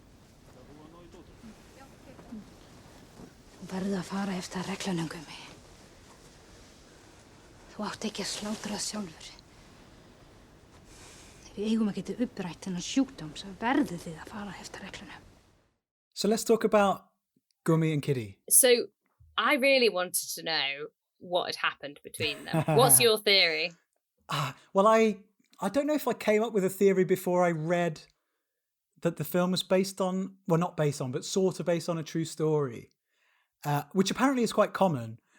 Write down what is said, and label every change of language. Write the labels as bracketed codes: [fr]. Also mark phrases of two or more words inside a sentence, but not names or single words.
[is] Þú verður að fara eftir reglunum, Gumi. Þú átt ekki að slátra það sjálfur. Ef við eigum að geta upprætt þennan sjúkdóm, svo verður þið að fara eftir reglunum. [en] So let's talk about Gumi and Kitty. So I really wanted to know what had happened between them. What's your theory? Well, I don't know if I came up with a theory before I read that the film was based on, well, not based on, but sort of based on a true story, which apparently is quite common.